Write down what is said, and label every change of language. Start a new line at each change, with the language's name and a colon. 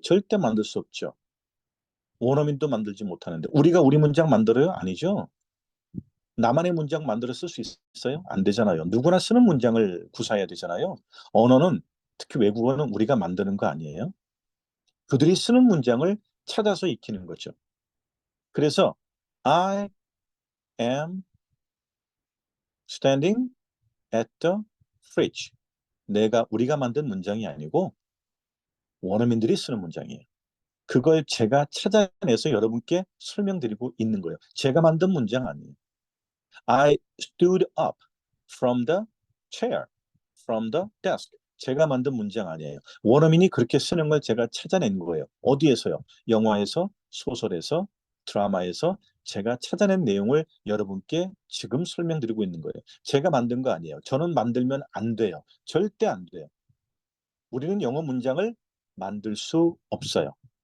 Korean: 절대 만들 수 없죠. 원어민도 만들지 못하는데 우리가 우리 문장 만들어요? 아니죠. 나만의 문장 만들어 쓸 수 있어요? 안 되잖아요. 누구나 쓰는 문장을 구사해야 되잖아요. 언어는 특히 외국어는 우리가 만드는 거 아니에요. 그들이 쓰는 문장을 찾아서 익히는 거죠. 그래서
English: I am standing at the fridge.
Korean: 우리가 만든 문장이 아니고 원어민들이 쓰는 문장이에요. 그걸 제가 찾아내서 여러분께 설명드리고 있는 거예요. 제가 만든 문장 아니에요.
English: I stood up from the chair, from the desk.
Korean: 제가 만든 문장 아니에요. 원어민이 그렇게 쓰는 걸 제가 찾아낸 거예요. 어디에서요? 영화에서, 소설에서, 드라마에서 제가 찾아낸 내용을 여러분께 지금 설명드리고 있는 거예요. 제가 만든 거 아니에요. 저는 만들면 안 돼요. 절대 안 돼요. 우리는 영어 문장을 만들 수 없어요.